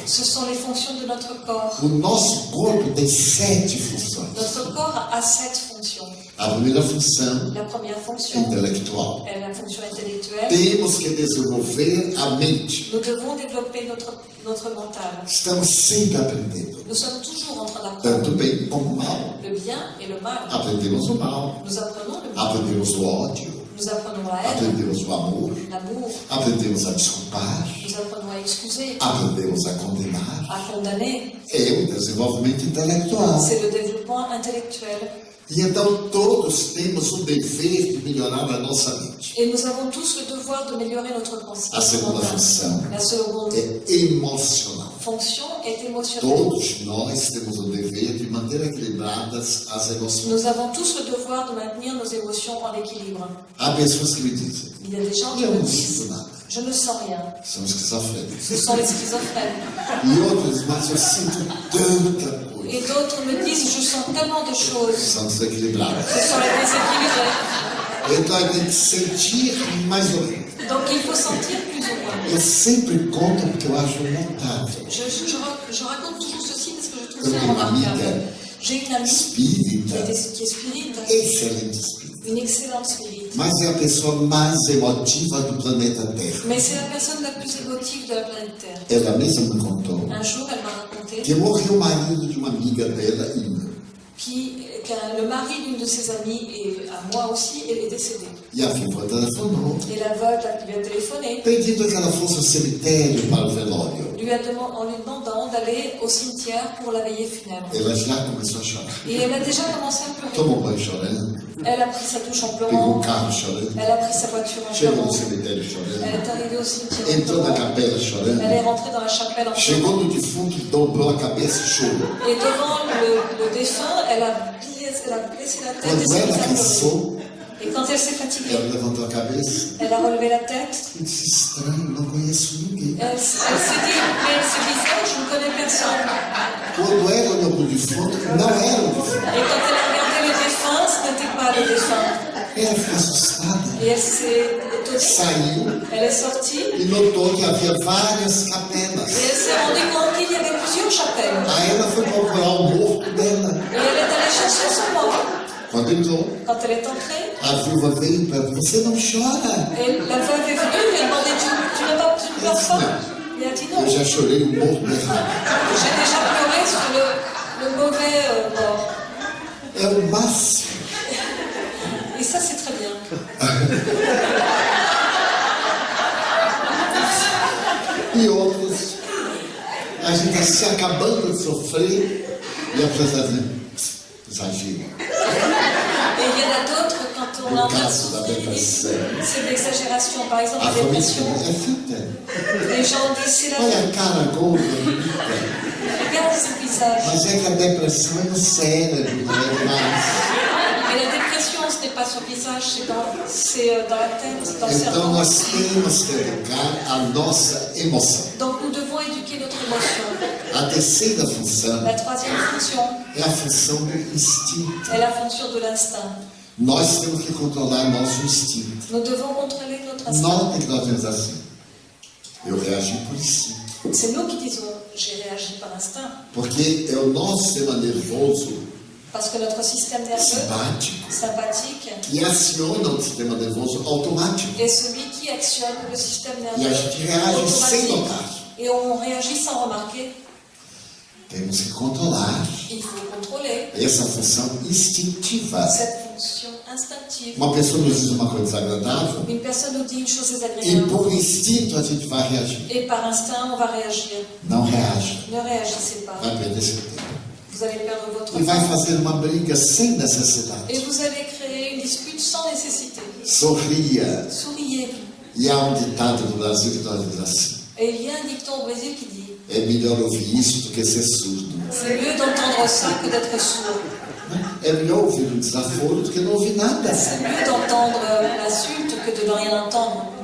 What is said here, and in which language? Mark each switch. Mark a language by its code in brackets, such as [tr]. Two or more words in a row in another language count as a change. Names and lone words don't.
[fr] ce sont les fonctions de notre corps. [pt] O nosso corpo tem 7 funções. [fr] Notre corps a 7 fonctions. [pt] A primeira função [fr] La première fonction [pt] intelectual. [fr] est la fonction intellectuelle. [pt] Temos que desenvolver a mente. [fr] Nous devons développer notre mental. [pt] Estamos sempre aprendendo. [fr] Nous sommes toujours en train d'apprendre [pt] Tanto bem como mal. [fr] le bien et le mal. [pt] Aprendemos o mal. [fr] Nous apprenons le mal. [pt] Aprendemos o ódio. [fr] Nous apprenons la haine, [pt] aprendemos o amor, [fr] l'amour, [pt] aprendemos a desculpar, [fr] nous apprenons à excuser, [pt] aprendemos a condenar. [fr] à condamner. [pt] É o desenvolvimento intelectual. [fr] C'est le développement intellectuel. [pt] E então todos temos o dever de melhorar a nossa mente. [fr] Et nous avons tous le devoir d'améliorer notre pensée. [pt] A segunda função [fr] La seconde [pt] é emocional. [fr] fonction est émotionnelle. [pt] Todos nós temos o dever de manter equilibradas as emoções. [fr] Nous avons tous le devoir de maintenir nos émotions en équilibre. [pt] Há pessoas que me dizem, [fr] Il y a des gens qui [pt] eu [fr] me [pt] não [fr] disent, [pt] sinto nada, [fr] je ne sens rien. [pt] são esquizofrênicos. [fr] Ce sont les schizophrènes. [pt] E outros, mas eu sinto tanta coisa. [fr] Et d'autres me disent, je sens tellement de choses. [pt] São desequilibrados. [fr] Ce sont les déséquilibrés. [pt] Então a gente tem que sentir mais ou menos. [fr] Donc il faut sentir plus ou moins. [pt] Eu sempre conto porque eu acho notável. [fr] Je raconte toujours ceci parce que je trouve [pt] Eu [fr] ça [pt] tenho uma [fr] remarquable. [pt] amiga [fr] J'ai une amie [pt] espírita, [fr] qui est spirite, [pt] excelente espírita. [fr] une excellente spirite. [pt] Mas é a pessoa mais emotiva do planeta Terra. [fr] Mais c'est la personne la plus émotive de la planète Terre. [pt] Ela mesma me contou [fr] Un jour, elle m'a raconté [pt] que morreu o marido de uma amiga dela e [fr] que le mari d'une de ses amies, et à moi aussi, elle est décédée. [pt] a viúva telefonou, [fr] Et la veuve lui a téléphoné, [pt] pedindo que ela fosse ao cemitério para o velório. [fr] en lui demandant d'aller au cimetière pour la veillée funèbre. [pt] Ela já começou a chorar. [fr] Et elle a déjà commencé à pleurer. [pt] Tomou banho chorando, [fr] Elle a pris sa douche en [pt] pegou o [fr] pleurant, [pt] carro chorando, [fr] elle a pris sa voiture en [pt] chegou no [fr] pleurant, [pt] cemitério [fr] elle [pt] chorando, [fr] est arrivée au cimetière en [pt] entrou na [fr] pleurant, [pt] capela [fr] elle [pt] chorando, [fr] est rentrée dans la chapelle en [pt] chegou [fr] pleurant. [pt] no defunto, dobrou a cabeça e chorou. [fr] Et devant le défunt, elle a baissé la tête et [pt] Quando [fr] s'est [pt] ela [fr] mise à pleurer. [pt] cansou, [fr] Et quand elle s'est fatiguée, [pt] ela levantou a cabeça [fr] elle a relevé la tête. [pt] e disse: estranho, não conheço ninguém. [fr] Elle s'est dit, mais c'est bizarre, je ne connais personne. [pt] Quando ela olhou para o defunto, não era o defunto. [fr] Et quand elle a regardé le défunt, ce n'était pas le défunt. [pt] Ela ficou assustada, [fr] Et elle s'est étonnée. [pt] saiu [fr] Elle est sortie [pt] e notou que havia várias [fr] et [pt] capelas. [fr] elle s'est rendue compte qu'il y avait plusieurs chapelles. [pt] Aí ela foi procurar o morto dela. [fr] Et elle est allée chercher son mort. [pt] Quando entrou, [fr] Quand elle est entrée, [pt] a viúva veio para ela: você não chora? [fr] et la veuve est venue lui a demandé, tu ne pleures pas? Il a dit non. [pt] Eu já chorei o morto errado. [fr] J'ai déjà pleuré sur le mauvais mort. [pt] É o máximo. [fr] Et ça, c'est très bien. [pt] E outros, a gente está se acabando de sofrer e a pessoa está dizendo: exagero. [fr] Et il y en a d'autres, quand on est en train de [pt] caso da [fr] souffrir, [pt] depressão. [fr] c'est de l'exagération. Par exemple, [pt] A [fr] la [pt] família [fr] dépression, [pt] é fita. [fr] les gens disent c'est la [pt] Olha a cara gorda, bonita. [fr] regarde ce visage. [pt] Mas é que a depressão é no cérebro, não é demais. [fr] Mais la dépression, ce n'est pas sur le visage, c'est dans la tête, dans le [pt] Então [fr] cerveau. [pt] nós temos que educar a nossa emoção. [fr] Donc nous devons éduquer notre émotion. [pt] A terceira função [fr] La troisième fonction [pt] é a função do instinto. [fr] est la fonction de l'instinct. [pt] Nós temos que controlar nosso instinto. [fr] Nous devons contrôler notre instinct. [pt] Notem que nós temos assim: eu reagi por instinto. [fr] C'est nous qui disons j'ai réagi par instinct. [pt] Porque é o nosso sistema nervoso [fr] Parce que notre système nerveux [pt] simpático [fr] sympathique [pt] que aciona o sistema nervoso automático. [fr] est celui qui actionne le système [pt] E a [fr] nerveux [pt] gente reage sem [fr] automatique. [pt] notar. [fr] Et on réagit sans remarquer. [pt] Temos que controlar [fr] Il faut contrôler [pt] essa função instintiva. [fr] cette fonction instinctive. [pt] Uma pessoa nos diz uma coisa desagradável [fr] Une personne nous dit une chose [pt] e [fr] désagréable [pt] por instinto a gente vai reagir. [fr] et par instinct on va réagir. [pt] Não reaja. [fr] Ne réagissez pas. [pt] Vai perder seu tempo. [fr] Vous allez perdre votre [pt] E vai [fr] temps [pt] fazer uma briga sem necessidade. [fr] et vous allez créer une dispute sans nécessité. [pt] Sorria. [fr] Souriez. [pt] E há um ditado no Brasil que nós diz assim: [fr] Et il y a un dicton au Brésil qui dit [pt] é melhor ouvir isso do que ser surdo. [fr] c'est mieux d'entendre ça que d'être sourd. [pt] É melhor ouvir um desaforo do que não ouvir nada. [fr] C'est mieux d'entendre l'insulte que de ne rien entendre.